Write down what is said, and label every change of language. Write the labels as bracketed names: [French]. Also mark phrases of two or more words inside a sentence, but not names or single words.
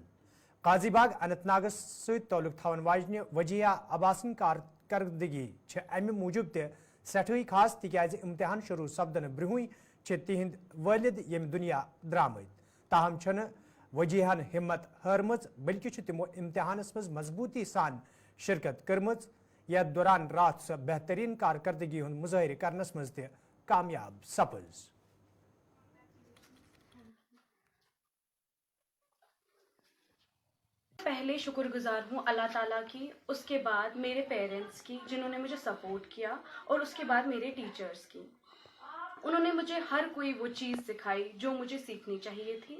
[Kashmiri] काजीबाग अनंतनागस सत्त ताल्लुक थवन वाजन वजिया अब्बासन कारकर्दगी अमि मूजूब तह सठई खास तिकाज इम्तिहान शुरू सपदन ब्रुह तिहंद वालिद यम दुनिया द्रामद। ताहम छन वजीहन हिम्मत हारमज बल्कि तिमो इम्तिहानस मज मजबूती सान शिरकत करमज। यथ दौरान रात सह बेहतरीन कारकर्दगी हुंद मुजाहिर करनस मज तह कामयाब सपज। [Hindi] पहले शुक्रगुजार हूँ अल्लाह ताला की, उसके बाद मेरे पेरेंट्स की जिन्होंने मुझे सपोर्ट किया, और उसके बाद मेरे टीचर्स की। उन्होंने मुझे हर कोई वो चीज़ सिखाई जो मुझे सीखनी चाहिए थी।